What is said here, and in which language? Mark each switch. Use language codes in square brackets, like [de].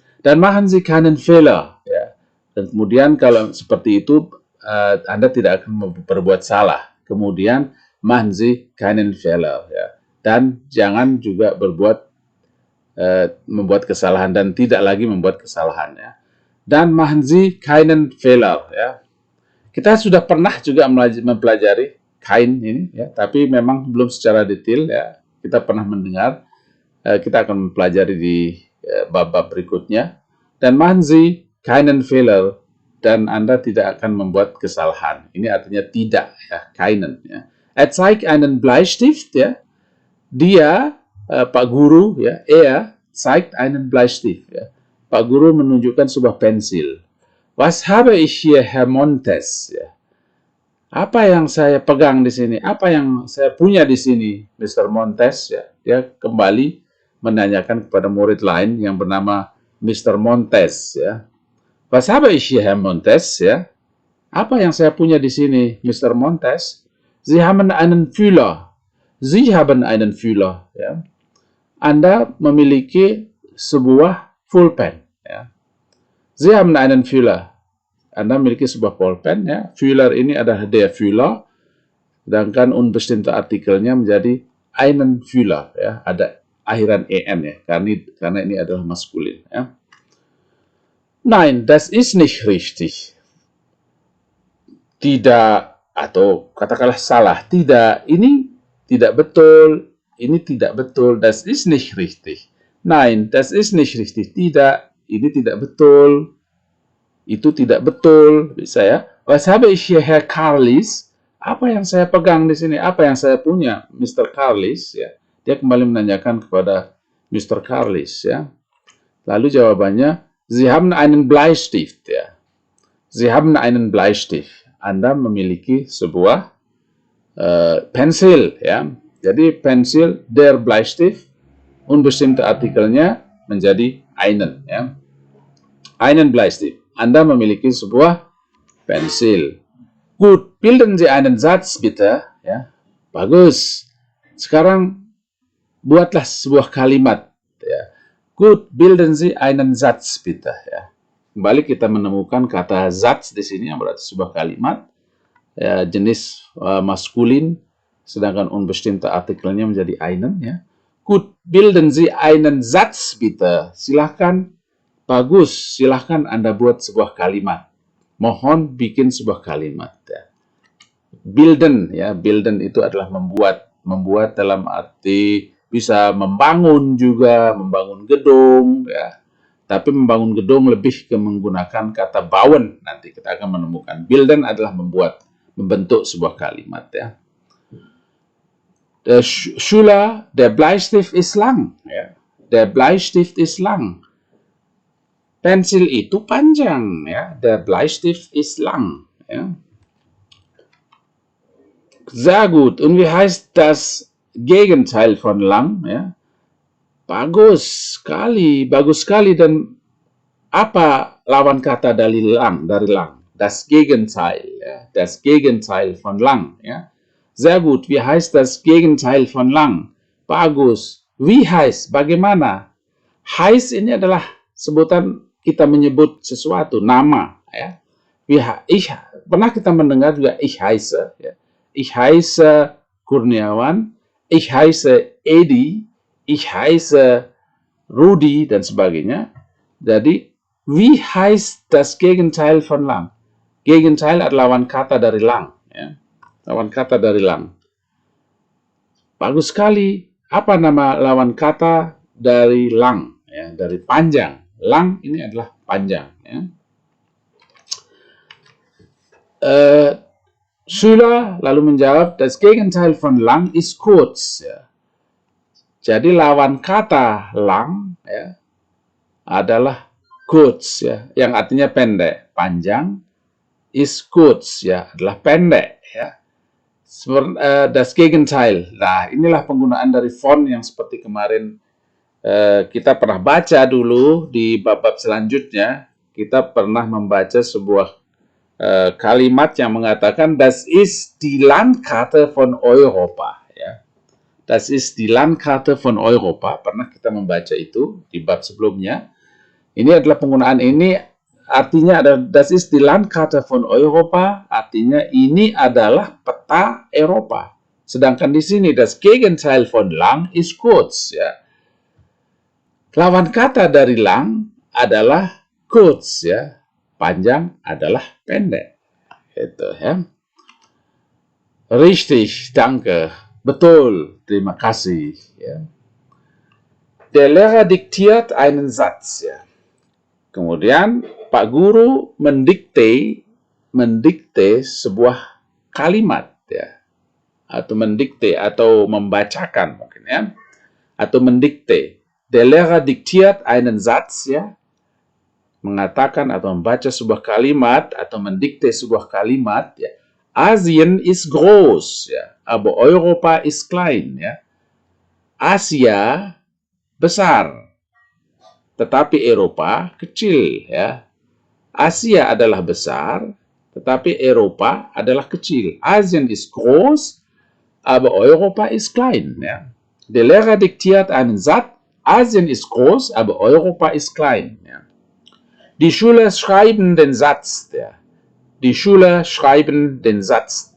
[de] Dan machen Sie keinen Fehler, ya. [id] Dan kemudian kalau seperti itu Anda tidak akan berbuat salah. [de] Kemudian machen Sie keinen Fehler, ya. [id] Dan jangan juga membuat kesalahan dan tidak lagi membuat kesalahan, ya. [de] Dan machen Sie keinen Fehler, ya. [id] Kita sudah pernah juga mempelajari kein ini, ya, tapi memang belum secara detail, ya. Kita pernah mendengar, kita akan mempelajari di bab-bab berikutnya. Dan [de] machen Sie keinen Fehler, [id] dan Anda tidak akan membuat kesalahan. Ini artinya tidak, ya, keinen, ya. [de] Zeigt einen Bleistift, ya. [id] Dia, Pak Guru, [de] ya, zeigt einen Bleistift, ya. [id] Pak Guru menunjukkan sebuah pensil. [de] Was habe ich hier, Herr Montes, [id] ya. Apa yang saya pegang di sini? Apa yang saya punya di sini, Mr. Montes, ya. Dia kembali menanyakan kepada murid lain yang bernama Mr. Montes, ya. [de] Was habe ich hier, Herr Montes, [id] ya. Apa yang saya punya di sini, Mr. Montes? [de] Sie haben einen Fühler. Sie haben einen Fühler, ya. [id] Anda memiliki sebuah pulpen, ya. [de] Sie haben einen Fühler. [id] Anda memiliki sebuah pulpen, ya. Fühler ini adalah der Fühler, sedangkan unbestimmte artikelnya menjadi einen Fühler, ya. Ada akhiran en, ya, karena ini adalah maskulin, ya. [de] Nein, das ist nicht richtig. [id] Tidak, atau katakanlah salah, tidak, ini tidak betul, ini tidak betul, [de] das ist nicht richtig. Nein, das ist nicht richtig. [id] Tidak, ini tidak betul. Itu tidak betul, bisa, ya. [de] Was habe ich hier, Herr Carlis? [id] Apa yang saya pegang di sini? Apa yang saya punya, Mr. Carlis, ya. Dia kembali menanyakan kepada Mr. Carlis, ya. Lalu jawabannya, [de] Sie haben einen Bleistift, [id] ya. [de] Sie haben einen Bleistift. [id] Anda memiliki sebuah pensil, ya. Jadi pensil, der Bleistift, unbestimmte artikelnya menjadi einen, ya. [de] Einen Bleistift. [id] Anda memiliki sebuah pensil. [de] Gut, bilden Sie einen Satz bitte, ya. Bagus. [id] Sekarang buatlah sebuah kalimat, ya. [de] Gut, bilden Sie einen Satz bitte, ya. [id] Kembali kita menemukan kata Satz di sini yang berarti sebuah kalimat, ya, jenis maskulin, sedangkan unbestimmte artikelnya menjadi einen, ya. [de] Gut, bilden Sie einen Satz bitte. [id] Silahkan, bagus, silahkan Anda buat sebuah kalimat. Mohon bikin sebuah kalimat, ya. Bilden, ya, bilden itu adalah membuat dalam arti bisa membangun juga, membangun gedung, ya. Tapi membangun gedung lebih ke menggunakan kata bauen. Nanti kita akan menemukan. Bilden adalah membentuk sebuah kalimat, ya. [de] Der Schüler, der Bleistift ist lang, ya. Der Bleistift ist lang. [id] Pensil itu panjang, [de] ya. Der Bleistift ist lang, ja. Sehr gut. Und wie heißt das Gegenteil von lang, ja? [id] Bagus sekali. Dan apa lawan kata dari lang? [de] Das Gegenteil, ja. Das Gegenteil von lang, ja. Sehr gut. Wie heißt das Gegenteil von lang? [id] Bagus. [de] Wie heißt? [id] Bagaimana? Heiß ini adalah sebutan kita menyebut sesuatu, nama, ya. Pernah kita mendengar juga ich heiße, ya. [de] Ich heiße Kurniawan, ich heiße Edi, ich heiße Rudi [id] dan sebagainya. [de] Jadi wie heißt das Gegenteil von lang? [id] Gegenteil adalah lawan kata dari lang, ya. Lawan kata dari lang. Bagus sekali. Apa nama lawan kata dari lang? Ya, dari panjang. Lang ini adalah panjang. Ya. [de] Schüler [id] lalu menjawab, [de] das Gegenteil von lang ist kurz. [id] Ya. Jadi lawan kata lang, ya, adalah kurz, ya, yang artinya pendek. Panjang ist kurz, ya, adalah pendek. Ya. [de] Das Gegenteil. [id] Nah, inilah penggunaan dari font yang seperti kemarin kita pernah baca dulu di bab-bab selanjutnya. Kita pernah membaca sebuah kalimat yang mengatakan [de] das ist die Landkarte von Europa. [id] Ya. [de] Das ist die Landkarte von Europa. [id] Pernah kita membaca itu di bab sebelumnya. Ini adalah penggunaan ini. Artinya ada [de] das ist die Landkarte von Europa, [id] artinya ini adalah peta Eropa. Sedangkan di sini [de] das Gegenteil von lang ist kurz, [id] ya. Lawan kata dari lang adalah kurz, ya. Panjang adalah pendek. Itu, ya. [de] Richtig, danke. [id] Betul, terima kasih, ya. [de] Der Lehrer diktiert einen Satz, ya. [id] Kemudian Pak Guru mendikte sebuah kalimat, ya, atau mendikte atau membacakan mungkin, ya, atau mendikte. [de] Der Lehrer diktiert einen Satz, [id] ya, mengatakan atau membaca sebuah kalimat atau mendikte sebuah kalimat, ya. [de] Asien ist groß, ya, aber Europa ist klein, ya. [id] Asia besar, tetapi Eropa kecil, ya. Asia adalah besar, tetapi Eropa adalah kecil. [de] Asien ist groß, aber Europa ist klein. Ja. Der Lehrer diktiert einen Satz, Asien ist groß, aber Europa ist klein. Ja. Die Schüler schreiben den Satz. Ja. Die Schüler schreiben den Satz.